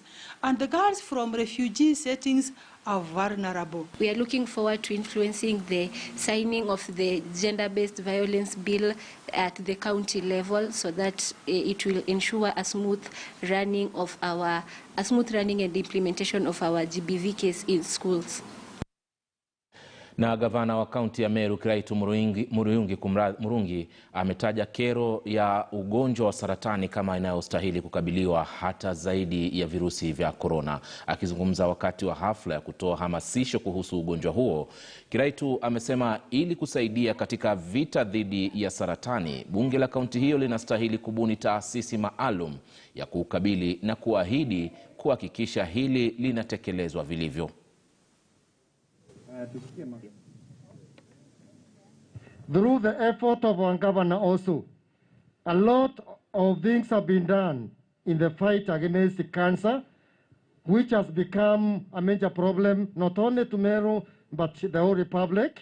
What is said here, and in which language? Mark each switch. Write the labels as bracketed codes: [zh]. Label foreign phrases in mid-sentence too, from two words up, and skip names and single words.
[en] And the girls from refugee settings are vulnerable. We are looking forward to influencing the signing of the gender-based violence bill at the county level so that it will ensure a smooth running and implementation of our GBV case in schools. [sw] Na gavana wa kaunti ya Meru Kiraitu Murungi ametaja kero ya ugonjwa wa saratani kama inayostahili kukabiliwa hata zaidi ya virusi vya corona. Akizungumza wakati wa hafla ya kutoa hamasisho kuhusu ugonjwa huo, Kiraitu amesema ili kusaidia katika vita dhidi ya saratani, bunge la kaunti hiyo linastahili kubuni taasisi maalum ya kukabili na kuahidi kuhakikisha hili linatekelezwa vilivyo. [en] Through the effort of our governor also, a lot of things have been done in the fight against cancer, which has become a major problem not only to Meru but the whole republic.